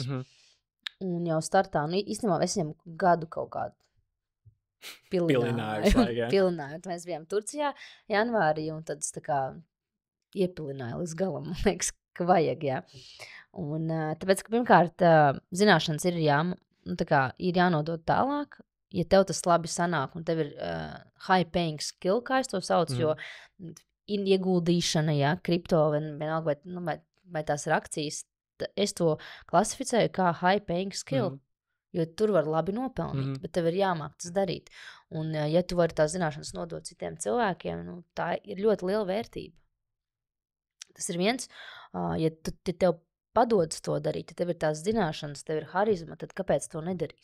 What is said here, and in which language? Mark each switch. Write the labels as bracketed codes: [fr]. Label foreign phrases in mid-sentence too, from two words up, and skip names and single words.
[lv] Un jau startā, īstenībā es viņam gadu kaut kādu pilināju. Mēs bijām Turcijā janvārī, un tad es tā kā iepilināju līdz galam, man liekas, ka vajag, jā. Un tāpēc, ka pirmkārt, zināšanas ir jānodod tālāk, ja tev tas labi sanāk, un tev ir [en] high paying skill, [lv] kā es to saucu, jo ir ieguldīšana, jā, kripto, vienalga, vai tās ir akcijas, es to klasificēju kā [en] high paying skill, [lv] jo tur var labi nopelnīt, bet tev ir jāmāk tas darīt. Un ja tu vari tās zināšanas nodot citiem cilvēkiem, tā ir ļoti liela vērtība. Tas ir viens, ja tev padodas to darīt, ja tev ir tās zināšanas, tev ir harizma, tad kāpēc to nedarīt?